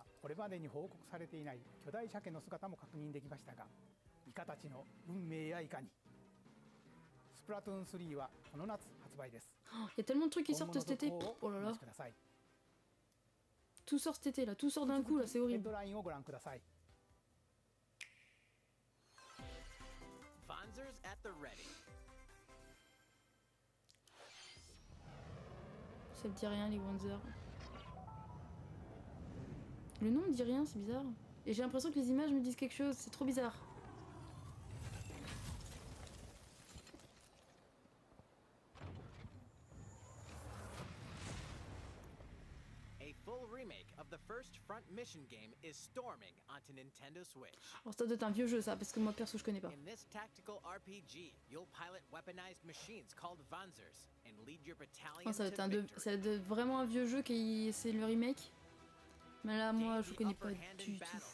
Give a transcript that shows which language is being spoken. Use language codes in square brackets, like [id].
[ja] これまでに報告されていない巨大鮭の姿も確認できましたが、イカたちの運命やいかに。スプラトゥーン3はこの夏発売です。 [fr] Il y a tellement de trucs qui sortent cet été. Oh là là. Tout sort cet été là, tout sort d'un coup là, c'est horrible. [ja] ヘッドラインをご覧ください。 [en] Vanzers at the ready. [fr] Ça me dit rien les Wanzer. Le nom me dit rien, c'est bizarre. Et j'ai l'impression que les images me disent quelque chose, c'est trop bizarre. [en] A full remake of the first Front Mission game is storming onto Nintendo Switch. [fr] Alors ça doit être un vieux jeu ça, parce que moi perso je connais pas. [en] In this tactical RPG, you'll pilot weaponized machines called Vanzers and lead your battalion [fr] Oh, ça doit [en] to [fr] être [en] victory. [fr] ça doit être vraiment un vieux jeu qui c'est le remake. Mais là moi je connais pas du tout.